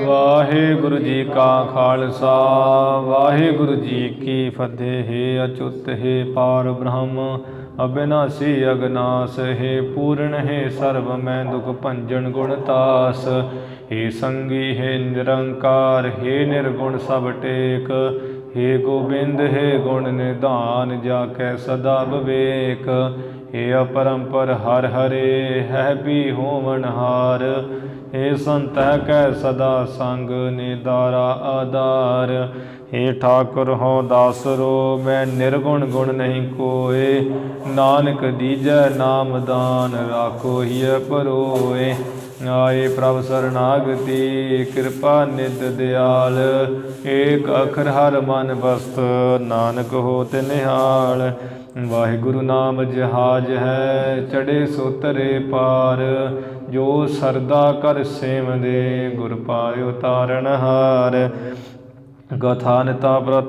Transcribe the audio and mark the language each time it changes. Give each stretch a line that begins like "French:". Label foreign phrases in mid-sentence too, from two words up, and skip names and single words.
Punjabi: ਵਾਹਿਗੁਰੂ ਜੀ ਕਾ ਖਾਲਸਾ ਵਾਹਿਗੁਰੂ ਜੀ ਕੀ ਫਤਿਹ। ਹੈ ਅਚੁੱਤ ਹੈ ਪਾਰ ਬ੍ਰਹਮ ਅਬਿਨਾਸੀ ਅਗਨਾਸ ਹੈ ਪੂਰਨ ਹੈ ਸਰਬ ਮੈਂ ਦੁਖ ਭੰਜਨ ਗੁਣਤਾਸ। ਹੈ ਸੰਗੀ ਹੈ ਨਿਰੰਕਾਰ ਹੈ ਨਿਰਗੁਣ ਸਭ ਟੇਕ। ਹੇ ਗੋਬਿੰਦ ਹੇ ਗੁਣ ਨਿਧਾਨ ਜਾਕੈ ਸਦਾ ਵਿਵੇਕ। ਹੇ ਅਪਰੰਪਰ ਹਰ ਹਰੇ ਹੈ ਭੀ ਹੋਵਨਹਾਰ। ਹੇ ਸੰਤ ਕੈ ਸਦਾ ਸੰਗ ਨਿਦਾਰਾ ਆਧਾਰ। ਹੇ ਠਾਕੁਰ ਹੋ ਦਾਸਰੋ ਮੈਂ ਨਿਰਗੁਣ ਗੁਣ ਨਹੀਂ ਕੋਯ। ਨਾਨਕ ਦੀਜੈ ਨਾਮ ਦਾਨ ਰਾਖੋ ਹਿਯ ਪਰੋਏ। ਆਏ ਪ੍ਰਭ ਸ਼ਰਣਾਗਤਿ ਕ੍ਰਿਪਾ ਨਿਧ ਦਯਾਲ। ਏਕ ਅਖਰ ਹਰ ਮਨ ਬਸਤ ਨਾਨਕ ਹੋਤ ਨਿਹਾਲ। ਵਾਹਿਗੁਰੁ ਨਾਮ ਜਹਾਜ ਹੈ ਚੜ੍ਹੇ ਸੋ ਤਰੇ ਪਾਰ। ਜੋ ਸਰਦਾ ਕਰ ਸੇਮ ਦੇ ਗੁਰ ਪਾਯੋ ਤਾਰਨ ਹਾਰ। ਗਥਾਨਤਾ ਵ੍ਰਤ